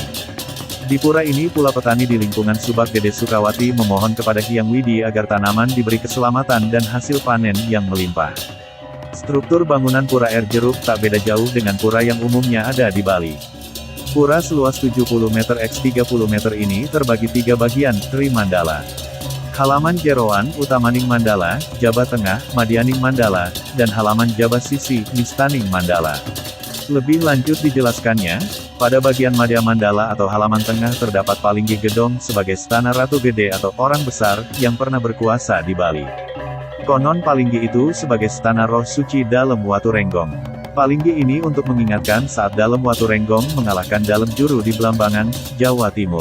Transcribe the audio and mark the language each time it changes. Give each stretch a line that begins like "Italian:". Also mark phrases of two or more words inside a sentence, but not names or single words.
Indonesian: Di pura ini pula petani di lingkungan Subak Gede Sukawati memohon kepada Hyang Widi agar tanaman diberi keselamatan dan hasil panen yang melimpah. Struktur bangunan Pura Air Jeruk tak beda jauh dengan pura yang umumnya ada di Bali. Pura seluas 70 meter x 30 meter ini terbagi 3 bagian, Tri Mandala. Halaman Jeroan, Utamaning Mandala, Jaba Tengah, Madianing Mandala, dan halaman Jaba Sisi, Mistaning Mandala. Lebih lanjut dijelaskannya, pada bagian Madya Mandala atau halaman tengah terdapat Palinggi Gedong sebagai stana Ratu Gede atau orang besar, yang pernah berkuasa di Bali. Konon Palinggi itu sebagai stana roh suci dalam Watu Renggong. Palinggi ini untuk mengingatkan saat dalam Watu Renggong mengalahkan dalam Juru di Belambangan, Jawa Timur.